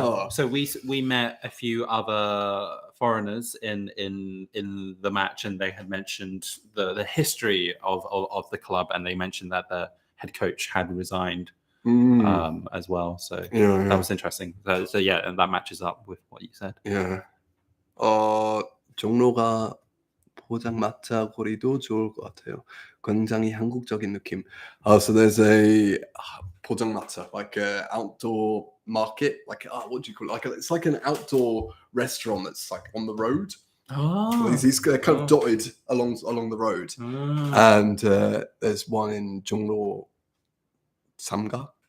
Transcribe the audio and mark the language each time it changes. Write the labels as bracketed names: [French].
[English] So we met a few other foreigners in the match, and they had mentioned the history of the club, and they mentioned that the head coach had resigned as well. So Yeah, that was interesting. So yeah, and that matches up with what you said. yeah. [Korean] 종로가 포장마차 거리도 좋을 것 같아요. 굉장히 한국적인 느낌. [English] So there's a 포장마차, like a outdoor market, like what do you call it? It's like an outdoor restaurant that's like on the road. Oh, These kind of dotted along the road. And there's one in 종로 삼가.